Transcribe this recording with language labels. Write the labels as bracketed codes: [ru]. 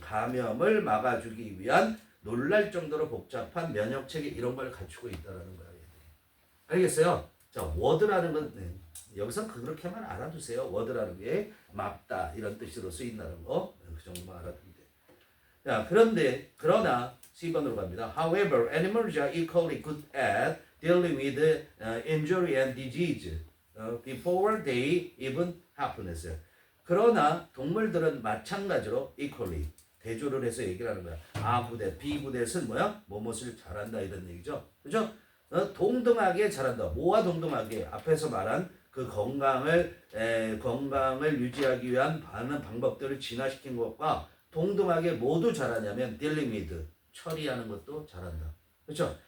[ko] 감염을 막아주기 위한 놀랄 정도로 복잡한 면역 체계 이런 걸 갖추고 있다는 거야. 알겠어요? 자, ward라는 건 여기서 그렇게만 알아두세요. ward라는 게 막다 이런 뜻으로 쓰인다는 거. 그 정도만 알아두면 돼. 자, 그러나 C번으로 갑니다. [en] However, animals are equally good at dealing with injury and disease before they even happen. [ko] 그러나 동물들은 마찬가지로 equally 대조를 해서 얘기를 하는 거야. A 부대, B 부대는 뭐야? 뭐뭇을 잘한다 이런 얘기죠. 그죠? 동등하게 잘한다. 뭐와 동등하게? 앞에서 말한 그 건강을 유지하기 위한 많은 방법들을 진화시킨 것과 동등하게 모두 잘하냐면 dealing with 처리하는 것도 잘한다. 그렇죠?